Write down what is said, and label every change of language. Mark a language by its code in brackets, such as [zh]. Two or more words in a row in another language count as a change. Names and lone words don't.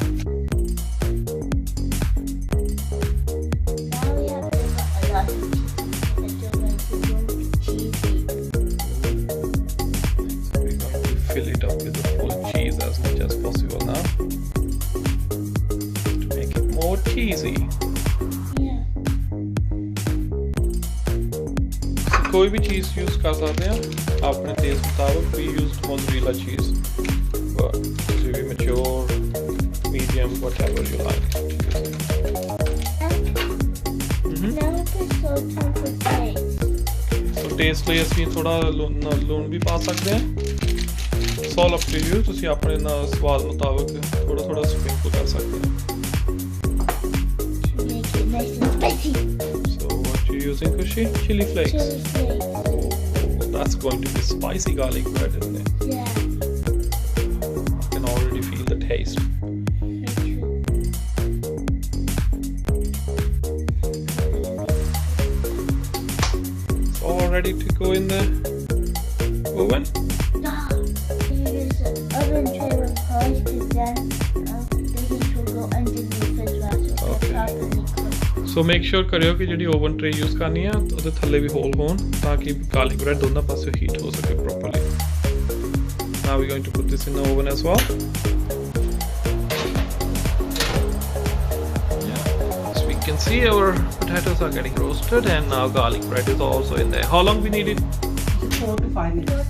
[en] Now we have to put a lot of cheese because it's going to go cheesy. So we're going to fill it up with the full cheese as much as possible now to make it more cheesy. Yeah. [hi] So कोई भी चीज़ यूज़ कर सकते हैं अपने टेस्ट मुताबिक. [en] We used mozzarella cheese, but it will be mature, medium, whatever you like. And now we put salt on the taste. [pa] So taste ਲਈ ਅਸੀਂ ਥੋੜਾ ਲੂਣ ਵੀ ਪਾ ਸਕਦੇ ਹਾਂ. [en] It's all up to you. [pa] ਤੁਸੀਂ ਆਪਣੇ ਨਾਲ ਸਵਾਦ ਮੁਤਾਬਕ ਥੋੜਾ ਥੋੜਾ ਸਪ੍ਰਿੰਕਲ ਕਰ ਸਕਦੇ ਹੋ. [en] To make it nice and spicy. So what you using, Kushi? Chili flakes. Chili flakes. Oh, that's going to be spicy garlic bread, isn't it? Yeah. I can already feel the taste. Me too. It's all ready to go in the oven. You use the oven tray with hose because then the heat will go underneath as well, so it's Okay. properly cooked. So make sure [pa] ਕਰਿਓ ਕਿ ਜਿਹੜੀ [en] oven tray use [pa] ਕਰਨੀ ਆ ਉਹਦੇ ਥੱਲੇ ਵੀ ਹੋਲ ਹੋਣ ਤਾਂ ਕਿ [en] garlic bread [pa] ਦੋਨਾਂ ਪਾਸੇ heat ਹੋ ਸਕੇ properly. [en] Now we're going to put this in the oven as well. Yeah. As we can see, our potatoes are getting roasted and now garlic bread is also in there. How long we need it? 4 to 5 minutes